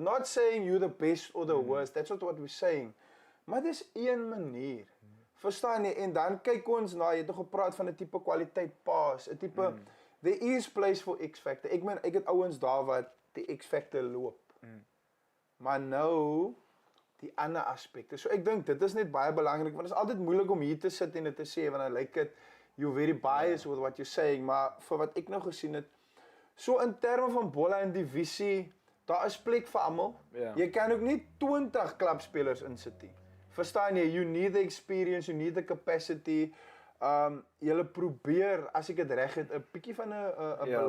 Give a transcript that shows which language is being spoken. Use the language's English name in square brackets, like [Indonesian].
[English] Not saying you the best or the worst. That's not what we're saying. [Afrikaans] Maar dis een manier. Verstaan jy? En dan kyk ons na, jy het nog gepraat van 'n tipe kwaliteit pass, 'n tipe [English] there is place for X factor. [Afrikaans] Ek meen, ek het ouens daar wat die X factor loop. Maar nou die ander aspekte. So ek dink dit is net baie belangrik, want dit is altyd moeilik om hier te sit en dit te sê, want dan lyk dit [English] you're very biased with what you're saying, [Afrikaans] maar vir wat ek nou gesien het, so in terme van bolle en divisie, daar is plek vir almal. Ja. Jy kan ook nie 20 klubspelers insit nie. Verstaan jy? [English] You need the experience, you need the capacity. [Afrikaans] Julle probeer, as ek dit reg het, 'n bietjie van 'n